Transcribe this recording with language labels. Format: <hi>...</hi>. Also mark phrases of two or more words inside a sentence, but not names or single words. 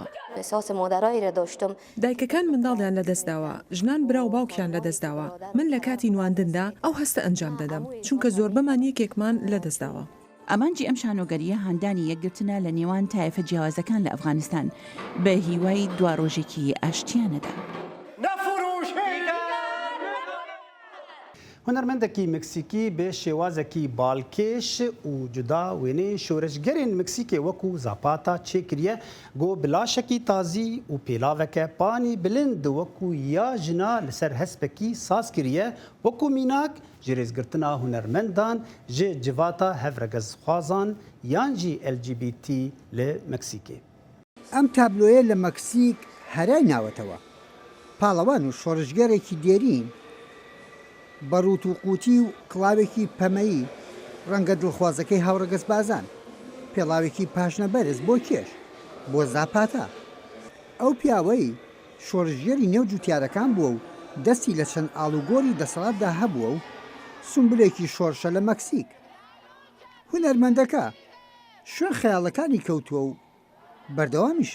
<ckb>دایکەکان منداڵیان لە دەستداوە ژنان برا و باوکیان لە دەستداوە من لە کاتی نواندندا ئەو هەستە ئەنجام دەدەم چونکە زۆربەمان یەکێکمان لە دەستداوە. ئەمانجی ئەم شانۆگەریە هاندانی یەکگرتنە لە نێوان تایفە جیاوازەکان لە ئەفغانستان بە هیوای دوا ڕۆژێکی ئاشتیانەدا.</ckb> <ku>هنرمندێکی مکسیکی بێ شێوازێکی باڵکێش û cuda wênê şoreşgerên Meksîkê wekû Zapata çêkiriye got bilaşekî tazî û pêlaveke panî bilind wekû ya jina li ser hespekî saz kiriye wekû mînak ji rêzgirtina hunermendan ji civata hevregezxwazan yan jî LGBT li Meksîkê.</ku> <ckb>ئەم تابلۆیە لە مەکسیک هەرای ناوەتەوە پاڵەوان و شۆڕژگەرێکی دێرین بەڕوت و قوتی و کڵاوێکی پەمەیی ڕەنگە دڵخوازەکەی هاوڕەگەز بازان پێڵاوێکی پاشنە بەرز بۆ کێش بۆ زاپاتە ئەو پیاوەی شۆڕژگەری نێو جوتیارەکان بووە و دەستی لە چەند ئاڵوگۆری دەسەڵاتدا هەبووە و سمبلێکی شۆڕشە لە مەکسیک هونەرمەندەکە شوێن خەیاڵەکانی کەوتووە و بەردەوامیشە.</ckb>